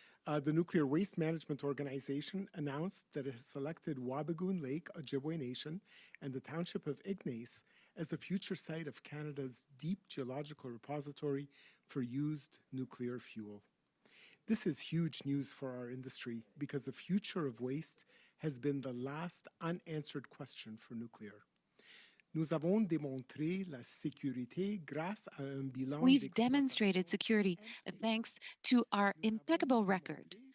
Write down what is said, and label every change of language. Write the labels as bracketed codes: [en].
[en] The Nuclear Waste Management Organization announced that it has selected Wabigoon Lake, Ojibwe Nation, and the Township of Ignace as a future site of Canada's deep geological repository for used nuclear fuel. This is huge news for our industry because the future of waste has been the last unanswered question for nuclear. [fr] Nous avons démontré la sécurité grâce à un bilan [en] We've demonstrated security thanks to our impeccable record.